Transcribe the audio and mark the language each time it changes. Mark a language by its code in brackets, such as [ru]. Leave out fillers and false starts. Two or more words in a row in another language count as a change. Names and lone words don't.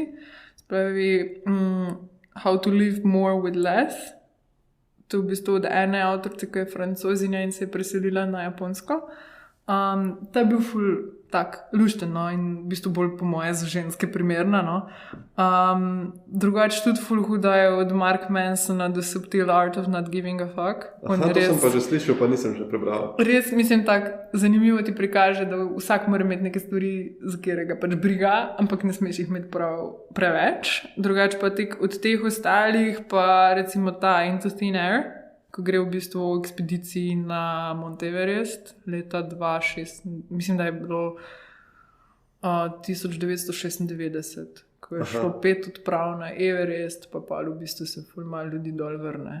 [sl] Spravi How to Live More with Less. To je v bistvu od ene avtorice, ki je Francozinja in se je preselila na Japonsko. Ta je bil ful tak lušten, no, in v bistvu bolj po moje za ženske primerna, no. Drugače tudi ful huda je od Mark Mansona The Subtle Art of Not Giving a Fuck. To sem pa že slišal, pa nisem že prebral. Res, mislim, tak zanimivo ti prikaže, da vsak mora imeti neke stvari, za katerega pač briga, ampak ne smeš jih imeti preveč. Drugače pa od teh ostalih pa recimo ta Into Thin Air, ko gre v bistvu v ekspediciji na Mount Everest leta 2006, mislim, da je bilo 1996, ko je šlo 5 odprav na Everest, pa v bistvu se ful malo ljudi dol vrne.